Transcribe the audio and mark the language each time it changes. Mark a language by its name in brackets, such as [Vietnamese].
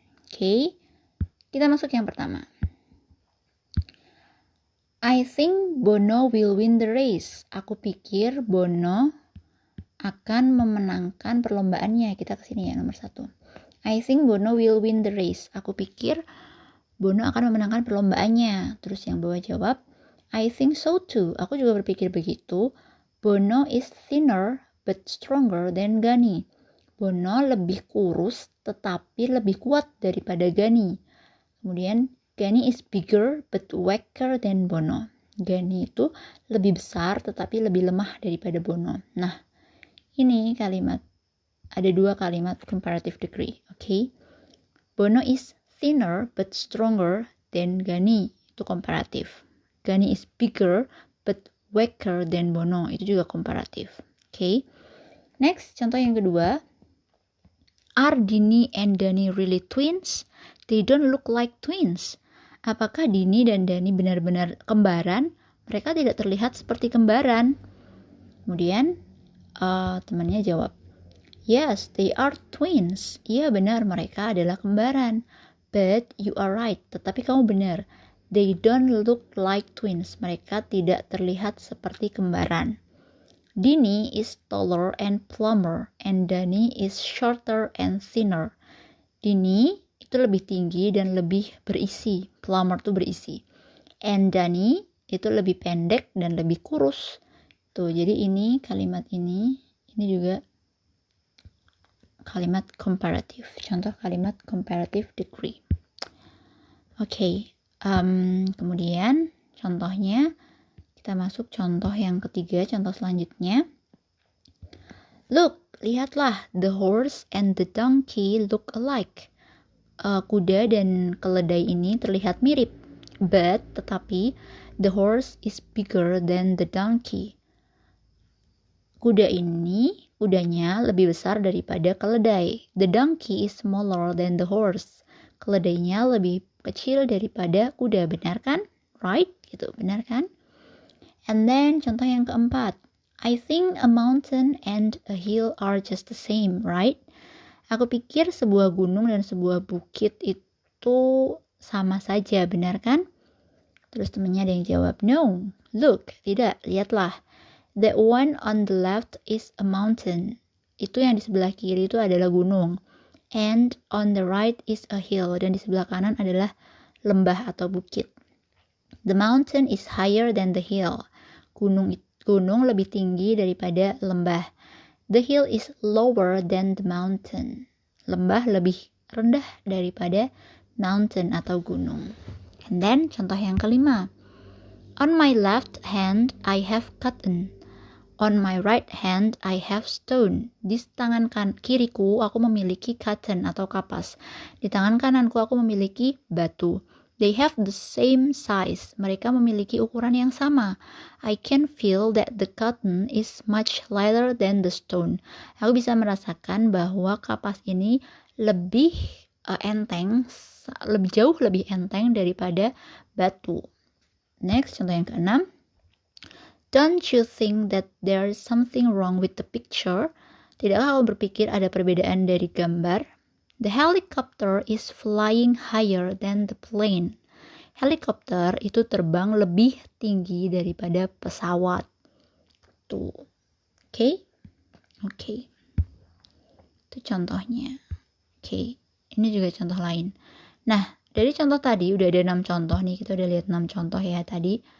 [Indonesian] Oke, kita masuk yang pertama. [English] I think Bono will win the race. [Indonesian] Aku pikir Bono akan memenangkan perlombaannya. Kita kesini ya, nomor 1. [English] I think Bono will win the race. [Indonesian] Aku pikir Bono akan memenangkan perlombaannya. Terus yang bawah jawab, [English] I think so too. [Indonesian] Aku juga berpikir begitu. [English] Bono is thinner but stronger than Ghani. [Indonesian] Bono lebih kurus tetapi lebih kuat daripada Ghani. Kemudian [English] Ghani is bigger but weaker than Bono. [Indonesian] Ghani itu lebih besar tetapi lebih lemah daripada Bono. Nah, ini kalimat, ada 2 kalimat comparative degree. Oke. [English] Bono is thinner but stronger than Ghani. [Indonesian] Itu komparatif. [English] Ghani is bigger but weaker than Bono. [Indonesian] Itu juga komparatif. Oke. Next, contoh yang kedua. [English] Are Dini and Dani really twins? They don't look like twins. [Indonesian] Apakah Dini dan Dani benar-benar kembaran? Mereka tidak terlihat seperti kembaran. Kemudian temannya jawab, [English] yes, they are twins. [Indonesian] Iya benar, mereka adalah kembaran. [English] But you are right. [Indonesian] Tetapi kamu benar. [English] They don't look like twins. [Indonesian] Mereka tidak terlihat seperti kembaran. [English] Dini is taller and plumper, and Dani is shorter and thinner. [Indonesian] Dini itu lebih tinggi dan lebih berisi. Plumper itu berisi. And Dani itu lebih pendek dan lebih kurus. Tuh, jadi ini kalimat ini juga kalimat comparative. Contoh kalimat comparative degree. Oke, kemudian contohnya kita masuk contoh yang ketiga, contoh selanjutnya. [English] Look, [Indonesian] lihatlah, [English] the horse and the donkey look alike. [Indonesian] Kuda dan keledai ini terlihat mirip, tetapi [English] the horse is bigger than the donkey. [Indonesian] Kudanya lebih besar daripada keledai. [English] The donkey is smaller than the horse. [Indonesian] Keledainya lebih kecil daripada kuda, benar kan? [English] Right? [Indonesian] Gitu, benar kan? [English] And then [Indonesian] contoh yang keempat. [English] I think a mountain and a hill are just the same, right? [Indonesian] Aku pikir sebuah gunung dan sebuah bukit itu sama saja, benar kan? Terus temannya ada yang jawab, [English] no, look, [Indonesian] tidak, lihatlah. [English] The one on the left is a mountain. [Indonesian] Itu yang di sebelah kiri itu adalah gunung. [English] And on the right is a hill. [Indonesian] Dan di sebelah kanan adalah lembah atau bukit. [English] The mountain is higher than the hill. [Indonesian] Gunung lebih tinggi daripada lembah. [English] The hill is lower than the mountain. [Indonesian] Lembah lebih rendah daripada mountain atau gunung. [English] And then [Indonesian] contoh yang kelima. [English] On my left hand I have cotton. On my right hand I have stone. [Indonesian] Di tangan kiriku aku memiliki cotton atau kapas. Di tangan kananku aku memiliki batu. [English] They have the same size. [Indonesian] Mereka memiliki ukuran yang sama. [English] I can feel that the cotton is much lighter than the stone. [Indonesian] Aku bisa merasakan bahwa kapas ini lebih enteng, jauh lebih enteng daripada batu. Next, contoh yang keenam. [English] Don't you think that there is something wrong with the picture? [Indonesian] Tidakkah kamu berpikir ada perbedaan dari gambar? [English] The helicopter is flying higher than the plane. [Indonesian] Helikopter itu terbang lebih tinggi daripada pesawat. Tuh. Oke? Itu contohnya. Oke. Ini juga contoh lain. Nah, dari contoh tadi udah ada 6 contoh nih. Kita udah lihat 6 contoh ya tadi.